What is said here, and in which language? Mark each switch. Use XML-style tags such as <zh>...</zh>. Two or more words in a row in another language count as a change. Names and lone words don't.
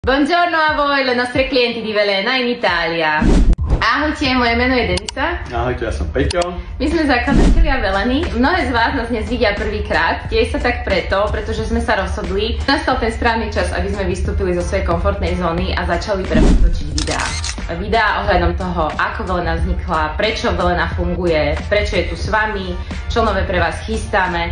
<it>Buongiorno a voi, le nostre clienti di Velena in Italia.</it> <sk>Ahojte, moje meno je Denisa. Ahojte, ja som Peťo. My sme zakladatelia Veleny. Mnohé z vás nás dnes vidia prvýkrát. Tiež sa tak pretože sme sa rozhodli. Nastal ten správny čas, aby sme vystúpili zo svojej komfortnej zóny a začali pre vás točiť videá. Videá ohľadom toho, ako Velena vznikla, prečo Velena funguje, prečo je tu s vami, čo nové pre vás chystáme.</sk>